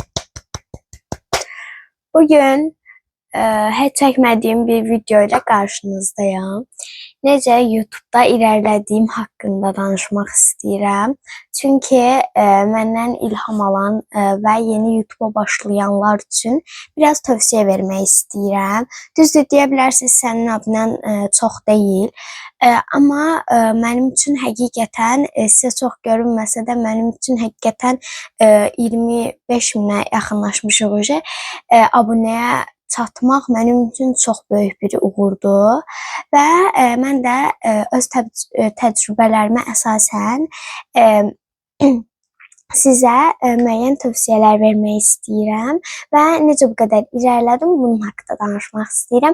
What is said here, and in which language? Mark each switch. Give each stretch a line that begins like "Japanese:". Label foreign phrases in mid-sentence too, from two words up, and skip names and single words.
Turkish: Bugün hiç çekmediğim bir video ile karşınızdayım.
Azerbaijani: Necə YouTube'da ilerlediğim hakkında danışmak istəyirəm. Çünkü məndən ilham alan
Turkish: ve yeni YouTube'a başlayanlar için biraz
Azerbaijani: tövsiyə vermək istəyirəm. Düzdür, deyə bilərsiniz, sənin adından çox deyil. Amma mənim üçün həqiqətən sizə çox görünməsə də mənim üçün həqiqətən 25 minə yaxınlaşmışıq hoca. Abunəyə çatmaq mənim üçün çox böyük bir uğurdur və mən də öz təcrübələrimə əsasən sizə müəyyən tövsiyələr vermək istəyirəm və necə bu qədər irəlilədim bunun haqqında danışmaq istəyirəm.